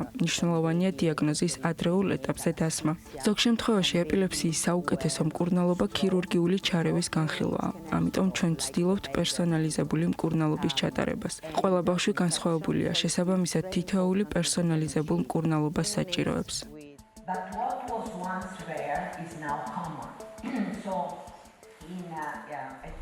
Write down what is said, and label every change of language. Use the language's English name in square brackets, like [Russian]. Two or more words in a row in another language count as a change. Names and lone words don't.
[Georgian] მნიშვნელოვანია დიაგნოზის ადრეულ ეტაპზე დასმა. ზოგ შემთხვევაში ეპილეფსიის საუკეთესო მკურნალობა ქირურგიული ჩარევის განხილვაა. ამიტომ ჩვენ ვცდილობთ პერსონალიზებული მკურნალობის ჩატარებას. ყველა ბავშვი განსხვავებულია, შესაბამისად თითოეული პერსონალიზებულ მკურნალობას საჭიროებს. [English] But what was once rare is now common. So in